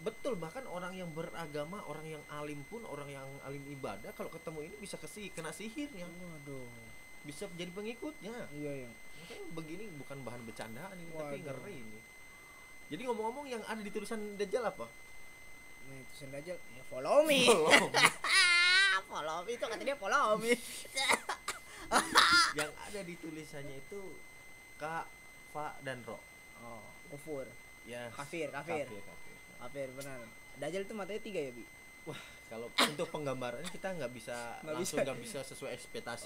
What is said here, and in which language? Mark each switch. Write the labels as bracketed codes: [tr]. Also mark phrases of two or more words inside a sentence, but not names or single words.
[id] Betul, bahkan orang yang beragama, orang yang alim pun, orang yang alim ibadah kalau ketemu ini bisa kena sihirnya, Waduh. bisa jadi pengikutnya. Iya. Makanya begini bukan bahan bercandaan ini, tapi Waduh. ngeri ini. Jadi ngomong-ngomong yang ada di tulisan Dajjal apa? Nih tulisan Dajjal, ya [en] follow me. Follow me. Follow me [id] itu kata dia [en] follow me. [id] Yang ada di tulisannya itu Ka, Fa, dan Ro. Oh, kufur. Ya. Kafir. Kafir benar. Dajjal itu matanya 3 ya Bi. Wah, kalau untuk penggambarannya kita nggak bisa nggak bisa sesuai ekspektasi